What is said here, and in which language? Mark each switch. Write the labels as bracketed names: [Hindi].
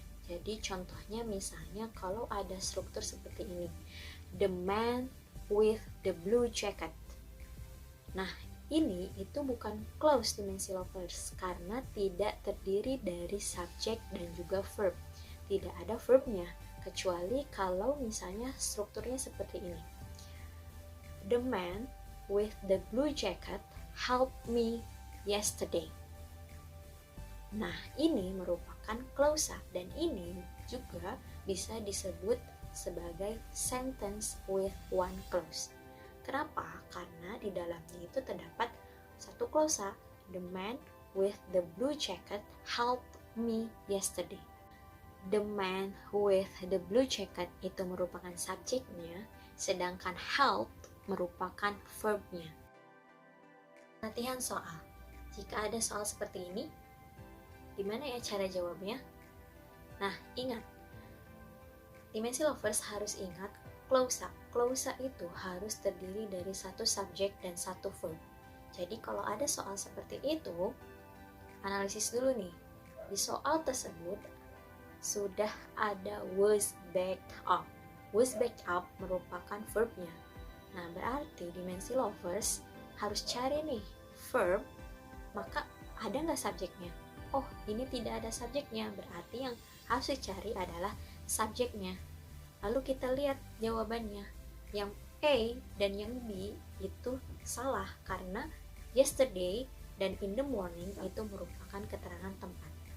[Indonesian] Jadi contohnya misalnya kalau ada struktur seperti ini, [English] the man with the blue jacket. [Indonesian] Nah, ini itu bukan clause Dimensi Lovers karena tidak terdiri dari subjek dan juga verb. Tidak ada verbnya, kecuali kalau misalnya strukturnya seperti ini. [English] The man with the blue jacket helped me yesterday. [Indonesian] Nah, ini merupakan klausa dan ini juga bisa disebut sebagai [English] sentence with one clause. [Indonesian] Kenapa? Karena di dalamnya itu terdapat satu klausa, [English] the man with the blue jacket helped me yesterday. The man with the blue jacket [Indonesian] itu merupakan subjeknya, sedangkan help merupakan verbnya. Latihan soal. Jika ada soal seperti ini, gimana ya cara jawabnya? Nah, ingat, Dimensi Lovers harus ingat klausa. Klausa itu harus terdiri dari satu subjek dan satu verb. Jadi kalau ada soal seperti itu, analisis dulu nih. Di soal tersebut sudah ada [English] was backed up. Was backed up [Indonesian] merupakan verbnya. Nah, berarti Dimensi Lovers harus cari nih verb, maka ada nggak subjeknya? Oh, ini tidak ada subjeknya, berarti yang harus dicari adalah subjeknya. Lalu kita lihat jawabannya. Yang A dan yang B itu salah karena yesterday dan [English] in the morning [Indonesian] itu merupakan keterangan tempat.